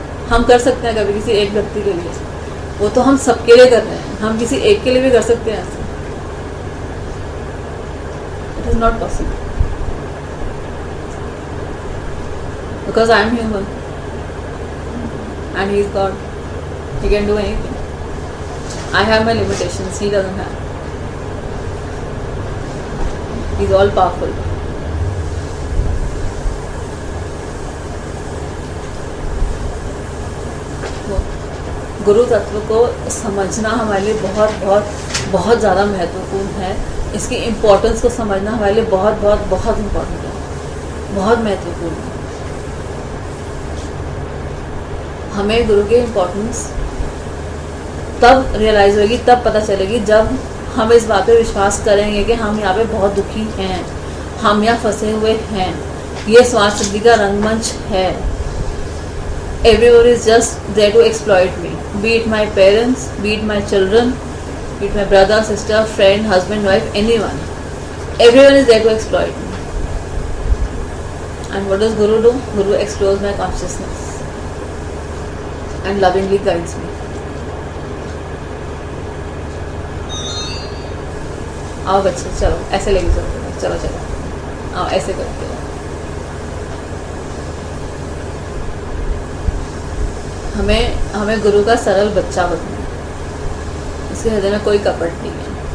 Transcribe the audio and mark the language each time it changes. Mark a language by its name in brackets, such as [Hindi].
[Hindi] हम कर सकते हैं कभी किसी एक व्यक्ति के लिए, वो तो हम सबके लिए कर रहे हैं, हम किसी एक के लिए भी कर सकते हैं ऐसे। [English] It is not possible because I am human and he is God, he can do anything. I have my limitations, he doesn't have. He's all powerful. [Hindi] गुरु तत्व को समझना हमारे लिए बहुत बहुत बहुत ज़्यादा महत्वपूर्ण है। इसकी इम्पोर्टेंस को समझना हमारे लिए बहुत बहुत बहुत इम्पोर्टेंट है, बहुत महत्वपूर्ण है। हमें गुरु की इम्पोर्टेंस तब रियलाइज़ होगी, तब पता चलेगी जब हम इस बात पे विश्वास करेंगे कि हम यहाँ पे बहुत दुखी हैं, हम यहाँ फंसे हुए हैं, ये स्वार्थ सिद्धि का रंगमंच है। [English] Everyone is just there to exploit me, be it my parents, be it my children, be it my brother, sister, friend, husband, wife, anyone. Everyone is there to exploit me. And what does Guru do? Guru explores my consciousness and lovingly guides me. [Hindi] आओ बच्चे, चलो ऐसे लेके चलते हैं, चलो चलो आओ ऐसे करते हैं। हमें गुरु का सरल बच्चा बनना है, इसके हृदय में कोई कपट नहीं है।